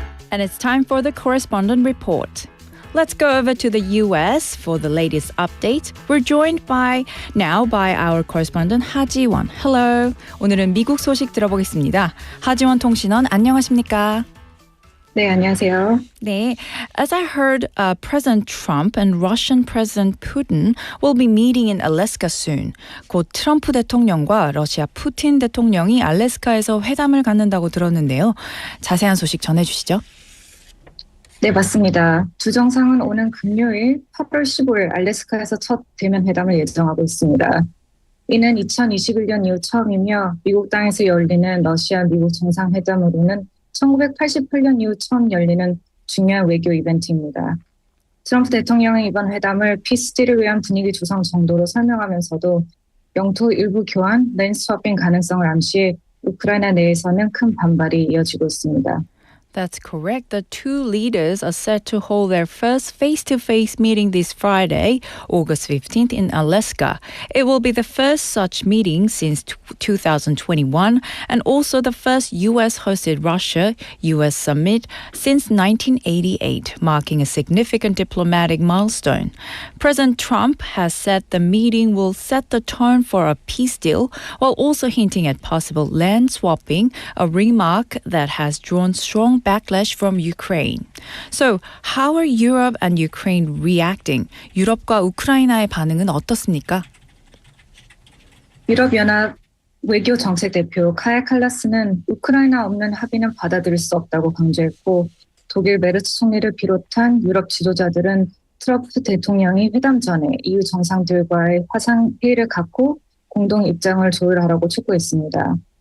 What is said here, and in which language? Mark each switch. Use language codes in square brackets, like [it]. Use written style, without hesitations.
[en] And it's time for the Correspondent Report. Let's go over to the US for the latest update. We're joined by our correspondent 하지원. Hello. [ko] 오늘은 미국 소식 들어보겠습니다. 하지원 통신원 안녕하십니까? 네, 안녕하세요. [en] 네, as I heard, President Trump and Russian President Putin will be meeting in Alaska soon. [ko] 곧 트럼프 대통령과 러시아 푸틴 대통령이 알래스카에서 회담을 갖는다고 들었는데요. 자세한 소식 전해주시죠. 네, 맞습니다. 두 정상은 오는 금요일 8월 15일 알래스카에서 첫 대면 회담을 예정하고 있습니다. 이는 2021년 이후 처음이며 미국 땅에서 열리는 러시아-미국 정상회담으로는 1988년 이후 처음 열리는 중요한 외교 이벤트입니다. 트럼프 대통령은 이번 회담을 피스딜을 위한 분위기 조성 정도로 설명하면서도 영토 일부 교환, 랜드 스워핑 가능성을 암시해 우크라이나 내에서는 큰 반발이 이어지고 있습니다. [en] That's correct. The two leaders are set to hold their first face-to-face meeting this Friday, August 15th in Alaska. It will be the first such meeting since 2021 and also the first U.S.-hosted Russia-U.S. summit since 1988, marking a significant diplomatic milestone. President Trump has said the meeting will set the tone for a peace deal while also hinting at possible land swapping, a remark that has drawn strong backlash from Ukraine. So, how are Europe and Ukraine reacting? [ko] 유럽과 우크라이나의 반응은 어떻습니까? 유럽연합 외교정책대표 카야 칼라스는 우크라이나 없는 합의는 받아들일 수 없다고 강조했고 독일 메르츠 총리를 비롯한 유럽 지도자들은 트럼프 대통령이 회담 전에 EU 정상들과의 화상회의를 갖고 공동 입장을 조율하라고 촉구했습니다.